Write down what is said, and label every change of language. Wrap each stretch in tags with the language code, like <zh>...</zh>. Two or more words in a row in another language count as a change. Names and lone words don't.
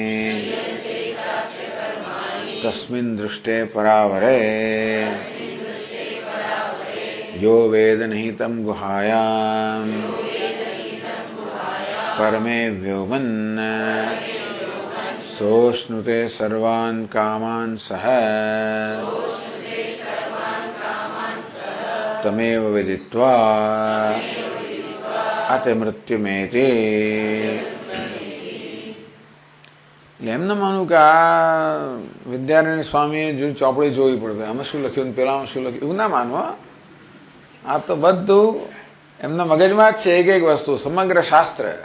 <sa>तस्मिन् दृष्टे परावरे यो वेद निहितं गुहायां परमे व्योमन् सोष्णुते सर्वान् कामान् सह तमेव विदित्वा अतिमृत्युमेति.</sa> <gu>એમને માનું કે આ વિદ્યારણ્ય સ્વામીએ જો ચોપડી જોવી પડે, આમાં શું લખ્યું પેલામાં શું લખ્યું, એવું ના માનવું. આ તો બધું એમના મગજમાં જ છે, એક એક વસ્તુ સમગ્ર શાસ્ત્ર.</gu>